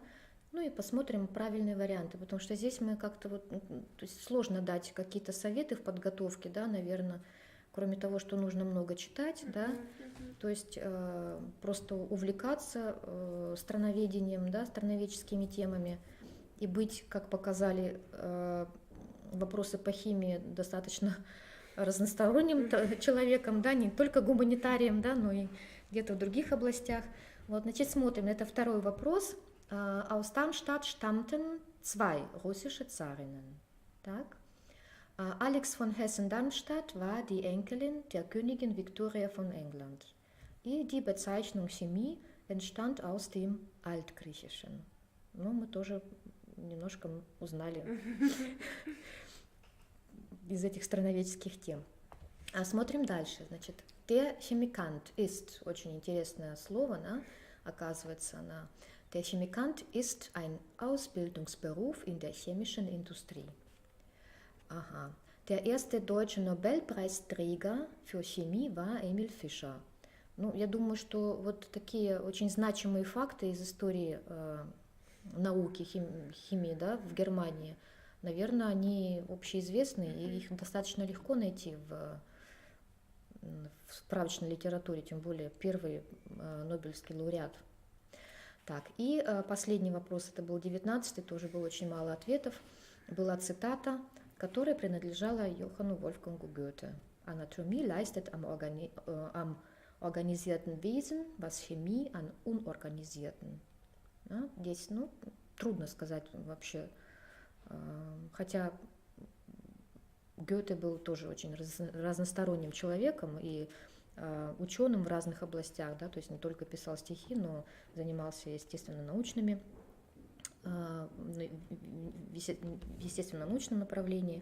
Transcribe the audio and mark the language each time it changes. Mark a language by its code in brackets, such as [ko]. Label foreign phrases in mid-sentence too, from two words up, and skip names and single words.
[ru] Ну и посмотрим правильные варианты, потому что здесь мы как-то вот, то есть сложно дать какие-то советы в подготовке, да, наверное, кроме того, что нужно много читать, да, то есть просто увлекаться страноведением, да, страноведческими темами и быть, как показали вопросы по химии, достаточно разносторонним человеком, да, не только гуманитарием, да, но и где-то в других областях. Вот, значит, смотрим, это 2-й вопрос. [de] Aus Darmstadt stammten 2 russische Zarinnen. [ru] Так. [de] Alex von Hessen-Darmstadt war die Enkelin der Königin Victoria von England. И die Bezeichnung Chemie entstand aus dem Altgriechischen. [ru] Ну, мы тоже немножко узнали из этих страноведческих тем. Смотрим дальше. Значит, [de] der Chemikant ist, [ru] очень интересное слово, да, оказывается, [de] der Chemikant ist ein Ausbildungsberuf in der chemischen Industrie. Aha. Der erste deutsche Nobelpreisträger für Chemie war Emil Fischer. [ru] Ну, я думаю, что вот такие очень значимые факты из истории науки, химии, да, в Германии, наверное, они общеизвестны, и их достаточно легко найти в справочной литературе, тем более первый Нобелевский лауреат. Так, и последний вопрос, это был 19-й, тоже было очень мало ответов. Была цитата, которая принадлежала Йоханну Вольфгангу Гёте. [de] Anatomie leistet am organisierten Wesen, was Chemie an unorganisierten. [ru] Да, здесь, ну, трудно сказать вообще, хотя Гёте был тоже очень разносторонним человеком и ученым в разных областях, да, то есть не только писал стихи, но занимался естественно-научными, в естественно-научном направлении.